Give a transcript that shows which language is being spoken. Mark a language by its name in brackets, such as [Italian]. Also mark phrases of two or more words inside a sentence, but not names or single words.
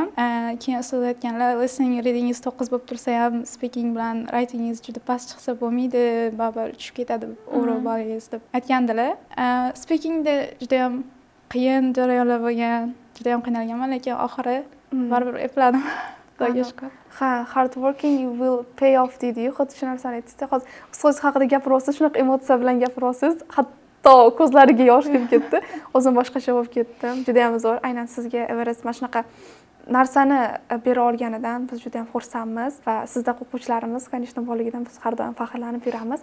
[Uzbek] Keyin ustoz aytganlar, [English] listening readingiz [Uzbek] 9 bo'lib tursa ham, speaking bilan writingingiz juda past chiqsa bo'lmaydi, baribir tushib ketadi overall ballingiz deb aytgandilar. Speakingda juda ham qiyin jarayonlar bo'lgan, juda ham qiynalganman, lekin oxiri baribir epladim. Xudoga shukr. [English] Hard working will pay off [Uzbek] deydi-yu, xuddi shu narsani aytdingiz. Hozir ustoz haqida gapiryapsiz, shunaqa emotsiya bilan gapiryapsiz. Hatto ko'zlariga yosh kelib ketdi. O'zim boshqacha bo'lib ketdim. Juda ham zo'r. Aynan sizga Everest mana shunaqa narsani bera olganidan biz juda ham xursandmiz va sizda o'quvchilarimiz, конечно, borligidan biz har doim faxrlanib yuramiz.